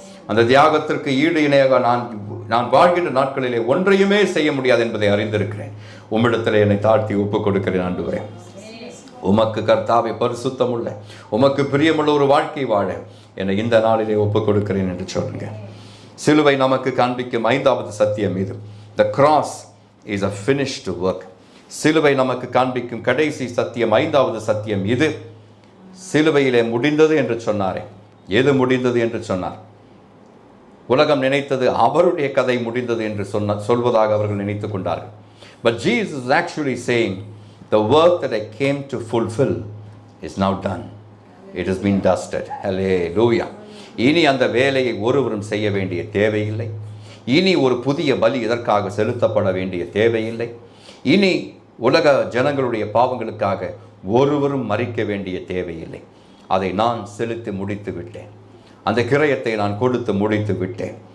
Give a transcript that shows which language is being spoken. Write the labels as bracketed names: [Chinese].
[Tamil] அந்த தியாகத்திற்கு ஈடு இணையாக நான் வாழ்கின்ற நாட்களிலே ஒன்றையுமே செய்ய முடியாது என்பதை அறிந்திருக்கிறேன். உம்மிடத்தில் என்னை தாழ்த்தி ஒப்புக் கொடுக்கிறேன் ஆண்டவரே. உமக்கு கர்த்தாவை பரிசுத்தமுள்ள, உமக்கு பிரியமுள்ள ஒரு வாழ்க்கை வாழ என்னை இந்த நாளிலே ஒப்புக் கொடுக்கிறேன் என்று சொல்லுங்க. சிலுவை நமக்கு காண்பிக்கும் 5வது சத்தியம் இது. [English] The cross is a finished work. [Tamil] சிலுவை நமக்கு காண்பிக்கும் கடைசி சத்தியம், 5வது சத்தியம் இது. சிலுவையிலே முடிந்தது என்று சொன்னாரே, எது முடிந்தது என்று சொன்னார்? உலகம் நினைத்தது அவருடைய கதை முடிந்தது என்று சொல்வதாக அவர்கள் நினைத்து கொண்டார்கள். [English] But Jesus is actually saying, the work that I came to fulfill is now done. It has been dusted. Hallelujah. [Tamil] இனி அந்த வேலையை ஒருவரும் செய்ய வேண்டிய தேவையில்லை. இனி ஒரு புதிய பலி இதற்காக செலுத்தப்பட வேண்டிய தேவையில்லை. இனி உலக ஜனங்களுடைய பாவங்களுக்காக ஒருவரும் மரிக்க வேண்டிய தேவையில்லை. அதை நான் செலுத்தி முடித்து விட்டேன். அந்த கிரயத்தை நான் கொடுத்து முடித்து விட்டேன்.